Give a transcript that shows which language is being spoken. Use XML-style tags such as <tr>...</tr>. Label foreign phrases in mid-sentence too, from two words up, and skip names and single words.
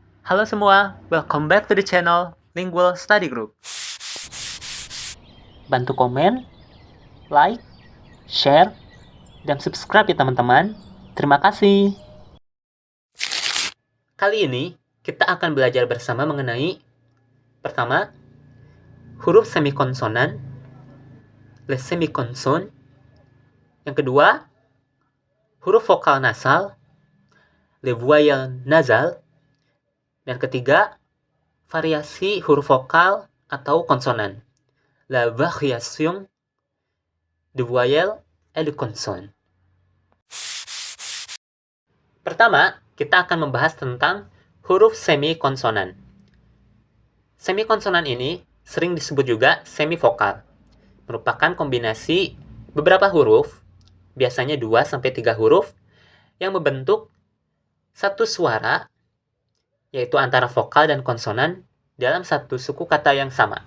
<id>Halo semua,</id> <en>welcome back to the channel Lingual Study Group.</en> <id>Bantu komen, like, share, dan subscribe ya teman-teman. Terima kasih. Kali ini kita akan belajar bersama mengenai pertama, huruf semikonsonan,</id> <fr>les semikonson.</fr> <id>Yang kedua, huruf vokal nasal,</id> <fr>les voyelles nasales.</fr> <id>Dan ketiga, variasi huruf vokal atau konsonan,</id> <fr>la variation de voyelles et de consonnes.</fr> <id>Pertama, kita akan membahas tentang huruf semikonsonan. Semikonsonan ini sering disebut juga semivokal. Merupakan kombinasi beberapa huruf, biasanya 2-3 huruf, yang membentuk satu suara, yaitu antara vokal dan konsonan, dalam satu suku kata yang sama.</id>